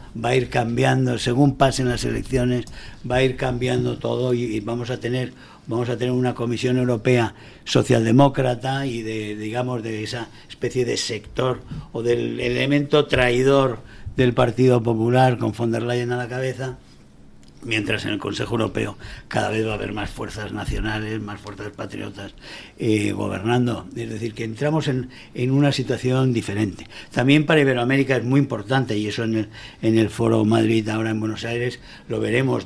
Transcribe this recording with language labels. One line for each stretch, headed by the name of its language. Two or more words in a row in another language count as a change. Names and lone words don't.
Spanish: Va a ir cambiando según pasen las elecciones, va a ir cambiando todo, y vamos a tener una Comisión Europea socialdemócrata y de esa especie de sector o del elemento traidor del Partido Popular, con von der Leyen a la cabeza. Mientras en el Consejo Europeo cada vez va a haber más fuerzas nacionales, más fuerzas patriotas gobernando. Es decir, que entramos en una situación diferente. También para Iberoamérica es muy importante, y eso en el Foro Madrid ahora en Buenos Aires lo veremos.